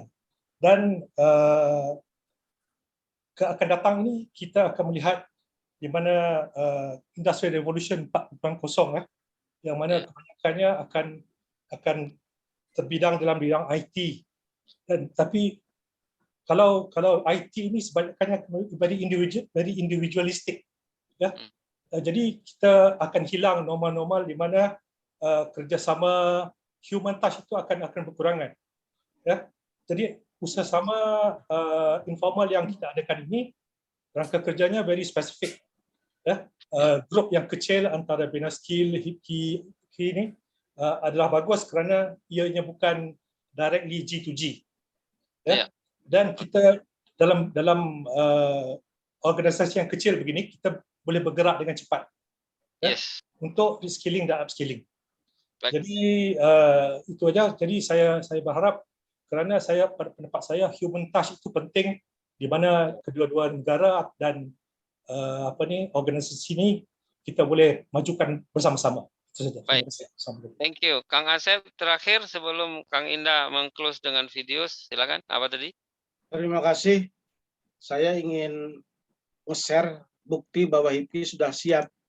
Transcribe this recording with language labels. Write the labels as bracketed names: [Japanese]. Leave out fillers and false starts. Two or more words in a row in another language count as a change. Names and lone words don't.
[Malay] Dan akan datang ini kita akan melihat di mana [English] Industrial Revolution 4.0 [Malay] yang mana kebanyakannya akan terbidang dalam bidang IT. Tapi kalau IT ini sebanyakannya [English] very individualistic, [Malay] ya. Jadi kita akan hilang normal-normal di mana kerjasama [English] human touch [Malay] itu akan berkurangan. Ya, jadi usaha sama informal yang kita adakan ini rangka kerjanya [English] very specific. [Malay] Ya, grup yang kecil antara bina skill HIPKI ini adalah bagus kerana ianya bukan [English] directly G2G. [Malay] Ya, dan kita dalam organisasi yang kecil begini kita boleh bergerak dengan cepat. Ya, untuk reskilling dan upskilling. Jadi itu aja. Jadi saya berharap kerana pada pendapat saya [English] human touch [Malay] itu penting di mana kedua-dua negara dan organisasi ini kita boleh majukan bersama-sama. Itu saja. Baik. [English] Thank you. [Indonesian] Kang Asep terakhir sebelum Kang Indah meng-close dengan video, silakan. Apa tadi? Terima kasih. Saya ingin share bukti bahwa HIPKI sudah siap.